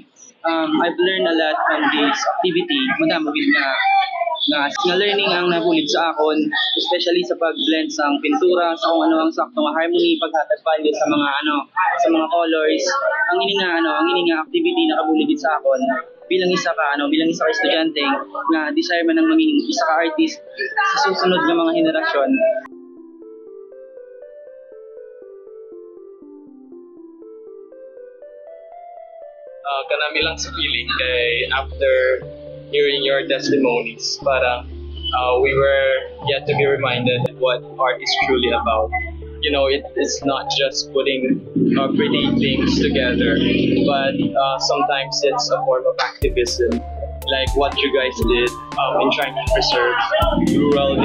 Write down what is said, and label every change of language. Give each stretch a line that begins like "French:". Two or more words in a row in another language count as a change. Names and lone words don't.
English: I've learned a lot from this activity.
Hiligaynon: Madami nga learning ang nabulig sa akon, especially sa pag-blend sa pintura, sa kung ano ang saktong harmony, paghatag value sa mga colors. Ang ini nga activity na kabulig sa akon bilang isa ka estudyante nga desire man ang maging isa ka artist sa susunod nga mga henerasyon. Kanami lang sa feeling kay
English: after hearing your testimonies, parang we were yet to be reminded what art is truly about. You know, it's not just putting pretty things together, but sometimes it's a form of activism, like what you guys did in trying to preserve rural dignity.